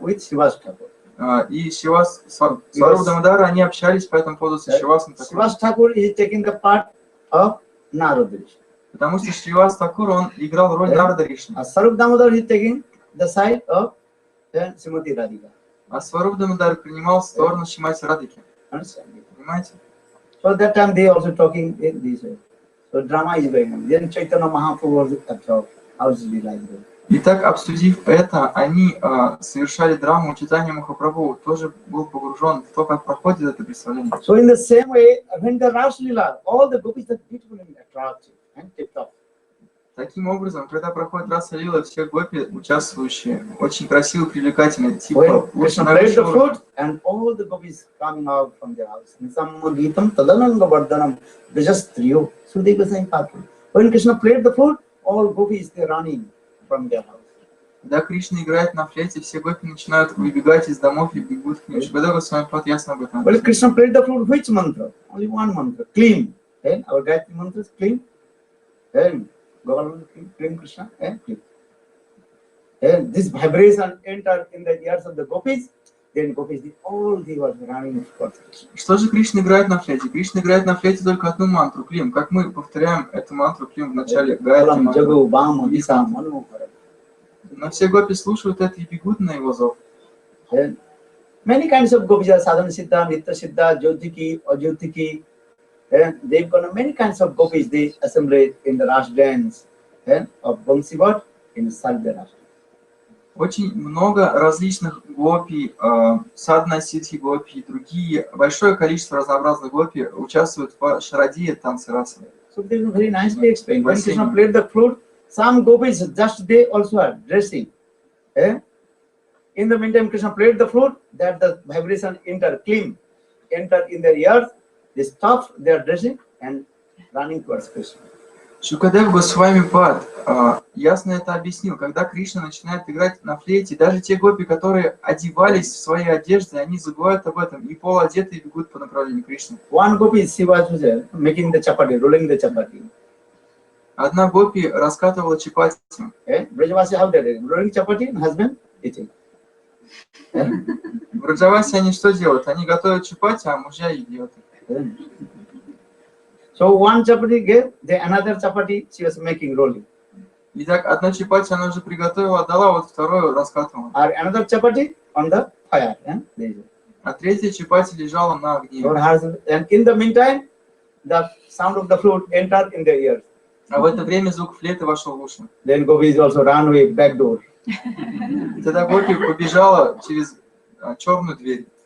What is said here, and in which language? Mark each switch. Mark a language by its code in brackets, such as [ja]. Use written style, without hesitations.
[ru] И Сваруб Дамодар, они общались по этому поводу с Шивасом. [en] Sivas Thakur is taking the part of Narada. [ru] Потому что Шривас Такур, он играл роль Нарада Ришни. [en] Sarup Damodar is taking the side of Srimati Radhika. [ru] А Сваруб Дамодар принимал сторону Шримати Радхики. Понимаете? [en] So that time they also talking in this way. So drama is going on. Then Chaitanya Mahaprabhu was absorbed. How is it like that? [ru] Итак, обсудив это, они совершали драму читания Махапрабху, тоже был погружен в то, как проходит это представление. [en] So in the same way, when the Ras Lila, all the gopis are beautiful and attractive and tip-top. [ru] Таким образом, когда проходит Раса Лила, все гопи, участвующие, очень красивые, привлекательные, типа [en] Krishna played the flute and all the gopis coming out from their house. [sa] Nisammadhitam tadananga vardhanam vijastriyo sudevasai patu. [en] When Krishna played the flute, all gopis they running from their house. [ru] Когда Кришна играет на флейте, все гопи начинают выбегать из домов и бегут к нему. Шрила Госвами Пад ясно об этом. [en] Well, Krishna played the flute, which mantra? Only one mantra, clean. Then our Gayatri mantra is clean. Then Govinda clean Krishna, clean. Then this vibration entered in the ears of the gopis. Then gopis, all they were running towards Krishna. [ru] Что же Кришна играет на флейте? Кришна играет на флейте только одну мантру, клим. Как мы повторяем эту мантру, клим, в начале Гайатри мантры. Но все гопи слушают это и бегут на его зов. [en] Many kinds of gopis are sadhana siddha, nitya siddha, jyotiki, ajyotiki. They've got many kinds of gopis. They assembled in the Ras dance of Bangsivat in Salve Ras. [ru] Очень много различных гопи, садхана сидхи гопи и другие, большое количество разнообразных гопи участвуют в шарадии танце расы. [en] So they very nicely explained. When Krishna played the flute, some gopis just they also are dressing. In the meantime, Krishna played the flute, that the vibration entered in their ears. They stopped their dressing and running towards Krishna. [ru] Шукадев Госвами Пад ясно это объяснил. Когда Кришна начинает играть на флейте, даже те гопи, которые одевались в свои одежды, они забывают об этом и полуодетые бегут по направлению Кришны. [en] One gopi she was making the chapati, rolling the chapati. [ru] Одна гопи раскатывала чапати. [en] Brajavasi how they did, rolling chapati and husband eating. [ru] В Браджавасе они что делают? Они готовят чапати, а мужья едят. [en] So one chapati gave, the another chapati she was making rolling. [ru] Итак, одну чапати она уже приготовила, отдала, вот вторую раскатывала. [en] Or another chapati on the fire. [ru] А третья чапати лежала на огне. [en] And in the meantime, the sound of the flute entered in their ears. [ru] А в это время звук флейты вошел в уши. [en] Then gopis also ran away back door. [ru] Тогда гопи побежала через черную дверь.